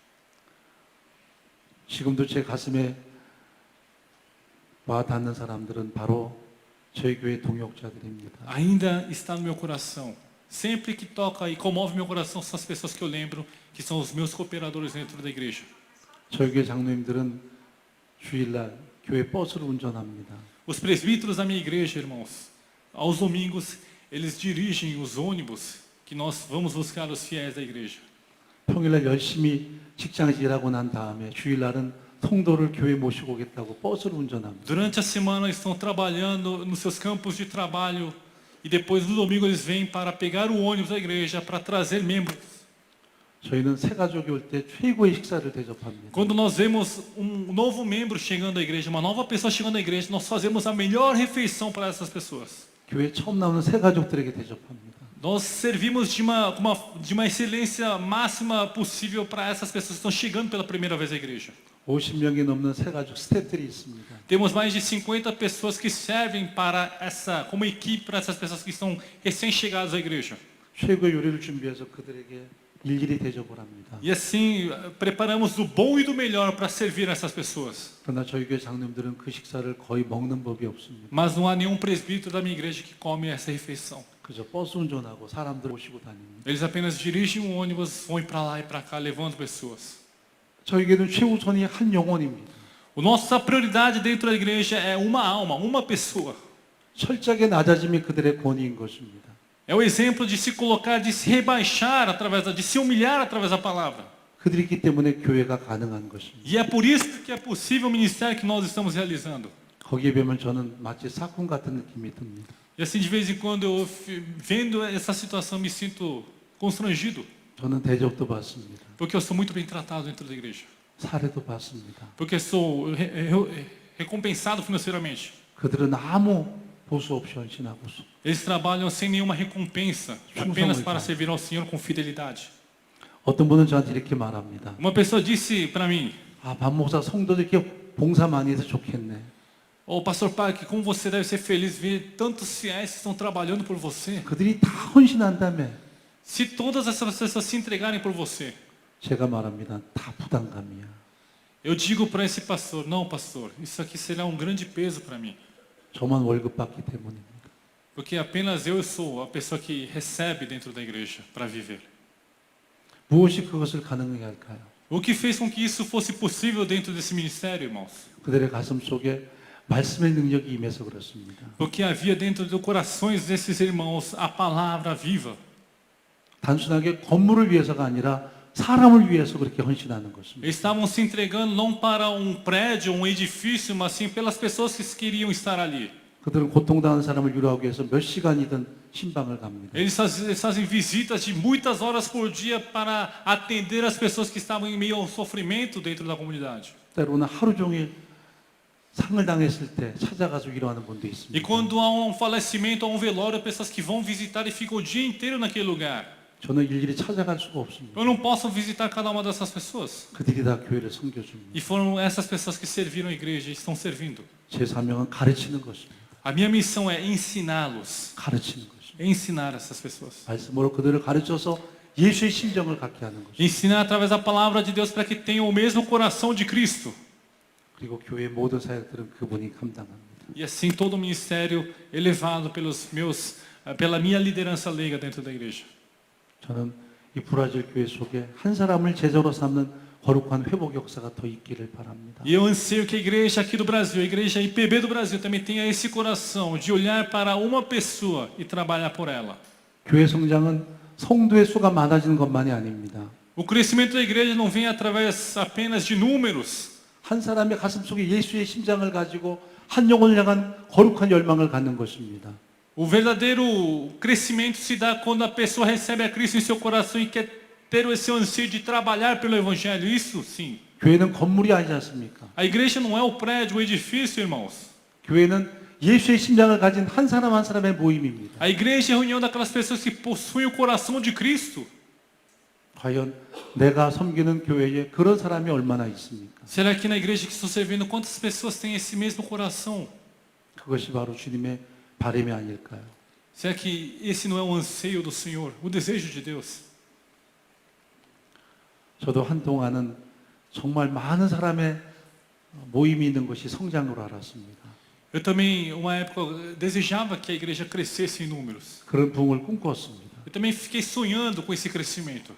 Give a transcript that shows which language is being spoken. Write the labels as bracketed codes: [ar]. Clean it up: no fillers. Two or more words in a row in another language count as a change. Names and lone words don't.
[ko] 지금도 제 가슴에 와 닿는 사람들은 바로 저희 교회 동역자들입니다. [pt] Ainda está no meu coração. Sempre que toca e comove meu coração são as pessoas que eu lembro que são os meus cooperadores dentro da igreja. [ko] 저희 교회 장로님들은 주일날 교회 버스를 운전합니다. [pt] Os presbíteros da minha igreja, irmãos, aos domingos eles dirigem os ônibus que nós vamos buscar os fiéis da igreja. [ko] 평일날 열심히 직장에서 일하고 난 다음에 주일날은 성도를 교회 모시고 오겠다고 버스를 운전합니다. [pt] Durante a semana eles estão trabalhando nos seus campos de trabalho e depois no domingo eles vêm para pegar o ônibus da igreja para trazer membros. [ko] 저희는 새 가족이 올 때 최고의 식사를 대접합니다. [pt] Quando nós vemos novo membro chegando à igreja, uma nova pessoa chegando à igreja, nós fazemos a melhor refeição para essas pessoas. [ko] 교회 처음 나오는 새 가족들에게 대접합니다. [pt] Nós servimos de uma excelência máxima possível para essas pessoas que estão chegando pela primeira vez à igreja. [ko] 50명이 넘는 새 가족 스태프들이 있습니다. [pt] Temos mais de 50 pessoas que servem como equipe para essas pessoas que estão recém-chegadas à igreja. [ko] 최고의 요리를 준비해서 그들에게 일일이 대접을 합니다. [pt] E assim, preparamos do bom e do melhor para servir essas pessoas. [ko] 그러나 저희 교회 장로님들은 그 식사를 거의 먹는 법이 없습니다. [pt] Mas não há nenhum presbítero da minha igreja que come essa refeição. [ko] 그저 버스 운전하고 사람들 모시고 다닙니다. [pt] Eles apenas dirigem um ônibus, vão para lá e para cá, levando pessoas. [ko] 저에게는 최우선이 한 영혼입니다. [pt] Nossa prioridade dentro da igreja é uma alma, uma pessoa. [ko] 철저하게 낮아짐이 그들의 권위인 것입니다. [pt] É o exemplo de se colocar, de se rebaixar de se humilhar através da palavra. [ko] 그들이 있기 때문에 교회가 가능한 것입니다. [pt] E é por isso que é possível o ministério que nós estamos realizando. [ko] 거기에 비하면 저는 마치 사꾼 같은 느낌이 듭니다. [pt] E assim, de vez em quando, vendo essa situação, me sinto constrangido. [ko] 저는 대접도 받습니다. [pt] Porque eu sou muito bem tratado dentro da igreja. [ko] 사례도 받습니다. [pt] Porque sou recompensado financeiramente. [ko] 그들은 아무 보수 없이 헌신하고 [pt] Eles trabalham sem nenhuma recompensa, apenas para servir ao Senhor com fidelidade. [ko] 어떤 분은 저한테 이렇게 말합니다. [pt] Uma pessoa disse para mim: [ko] 박 목사 성도들 이렇게 봉사 많이 해서 좋겠네. [pt] "Ô pastor Park, como você deve ser feliz ver tantos fiéis que estão trabalhando por você. [ko] 그들이 다 헌신한다며. [pt] Se todas essas pessoas se entregarem por você." [ko] 제가 말합니다. 다 부담감이야. [pt] Eu digo para esse pastor: "Não, pastor, isso aqui será um grande peso para mim. [ko] 저만 월급 받기 때문입니다. [pt] Porque apenas eu sou a pessoa que recebe dentro da igreja para viver." [ko] 무엇이 그것을 가능하게 할까요? [pt] O que fez com que isso fosse possível dentro desse ministério, irmãos? [ko] 그들의 가슴 속에 말씀의 능력이 임해서 그렇습니다. [pt] Porque havia dentro dos corações desses irmãos a palavra viva. [ko] 단순하게 건물을 위해서가 아니라 사람을 위해서 그렇게 헌신하는 것입니다. [pt] Eles estavam se entregando não para prédio, edifício, mas sim pelas pessoas que queriam estar ali. [ko] 그들은 고통당하는 사람을 위로하기 위해서 몇 시간이든 신방을 갑니다. [pt] Eles fazem visitas de muitas horas por dia para atender as pessoas que estavam em meio ao sofrimento dentro da comunidade. [ko] 때로는 하루 종일 상을 당했을 때 찾아가서 위로하는 분도 있습니다. [pt] E quando há falecimento, há velório, pessoas que vão visitar e ficam o dia inteiro naquele lugar. [ko] 저는 일일이 찾아갈 수가 없습니다. [pt] Eu não posso visitar cada uma dessas pessoas. [ko] 그들이 다 교회를 섬겨줍니다. [pt] E foram essas pessoas que serviram a igreja e estão servindo. [ko] 제 사명은 가르치는 것입니다. [pt] A minha missão é ensiná-los. [ko] 가르치는 것입니다. [pt] Ensinar essas pessoas. [ko] 말씀으로 그들을 가르쳐서 예수의 심정을 갖게 하는 것입니다. [pt] Ensinar através da palavra de Deus para que tenham o mesmo coração de Cristo. [ko] 그리고 교회 모든 사역들은 그분이 감당합니다. [pt] E assim todo o ministério elevado pela minha liderança leiga dentro da igreja. [ko] 저는 이 브라질 교회 속에 한 사람을 제자로 삼는 거룩한 회복 역사가 더 있기를 바랍니다. [pt] E eu anseio que a igreja aqui do Brasil, a igreja IPB do Brasil, também tenha esse coração de olhar para uma pessoa e trabalhar por ela. [ko] 교회 성장은 성도의 수가 많아지는 것만이 아닙니다. [pt] O crescimento da igreja não vem através apenas de números. [ko] 한 사람의 가슴 속에 예수의 심장을 가지고 한 영혼을 향한 거룩한 열망을 갖는 것입니다. [pt] O verdadeiro crescimento se dá quando a pessoa recebe a Cristo em seu coração e quer ter esse anseio de trabalhar pelo Evangelho. Isso sim. [ko] 교회는 건물이 아니지 않습니까? [pt] A igreja não é o prédio, o edifício, irmãos. [ko] 교회는 예수의 심장을 가진 한 사람 한 사람의 모임입니다. [pt] A igreja é a reunião daquelas pessoas que possuem o coração de Cristo. [ko] 과연 내가 섬기는 교회에 그런 사람이 얼마나 있습니까? [pt] Será que na igreja que estou servindo, quantas pessoas têm esse mesmo coração? [ko] 그것이 바로 주님의 바람이 아닐까요? [pt] Será que esse não é o anseio do Senhor, o desejo de Deus? [ko] 저도 한동안은 정말 많은 사람의 모임이 있는 것이 성장으로 알았습니다. [pt] Eu também, uma época, desejava que a igreja crescesse em números. [ko] 그런 부흥을 꿈꿨습니다. [pt] Eu também fiquei sonhando com esse crescimento.